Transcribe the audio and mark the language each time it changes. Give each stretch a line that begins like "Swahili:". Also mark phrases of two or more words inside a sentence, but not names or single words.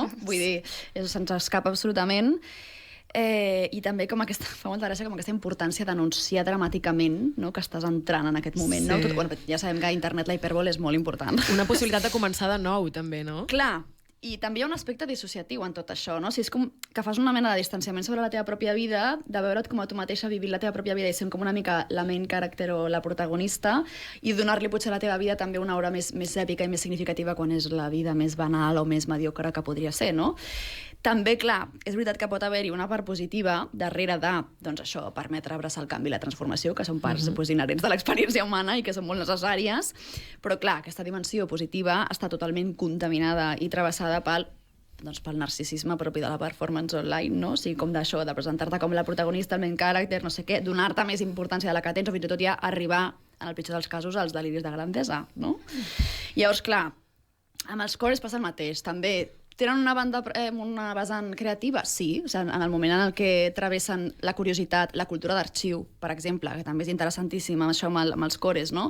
Catalan: Vull dir, se'ns escapa absolutament. I també com fa molta gràcia com aquesta importància d'anunciar dramàticament, no? Que estàs entrant en aquest moment. Sí. No? Bueno, ja sabem que a internet la hiperbole és molt important. Una possibilitat de començar de nou, també, no? Clar, i també hi ha un aspecte dissociatiu en tot això, no? O sigui, és com que fas una mena de distanciament sobre la teva pròpia vida, de veure't com a tu mateixa vivint la teva pròpia vida i sent com una mica la
English: main character
Catalan: o la protagonista i donar-li potser a la teva vida també una aura més èpica i més significativa quan és la vida més banal o més mediocre que podria ser, no? També, clar, és veritat que pot haver-hi una part positiva darrere de, doncs això, permetre abraçar el canvi i la transformació, que són parts inherents de l'experiència humana i que són molt necessàries, però clar, aquesta dimensió positiva està totalment contaminada i travessada pel narcisisme propi de la
English: performance online,
Catalan: no? O sigui, com d'això, de presentar-te com la protagonista, el
English: main character,
Catalan: no sé què, donar-te més importància de la que tens o fins i tot ja arribar, en el pitjor dels casos, als deliris de grandesa, no? Llavors, clar, amb els cores passa el mateix, també tenen una vessant creativa? Sí, o sigui, en el moment en el que travessen la curiositat, la cultura d'arxiu, per exemple, que també és interessantíssima, això amb els cores, no?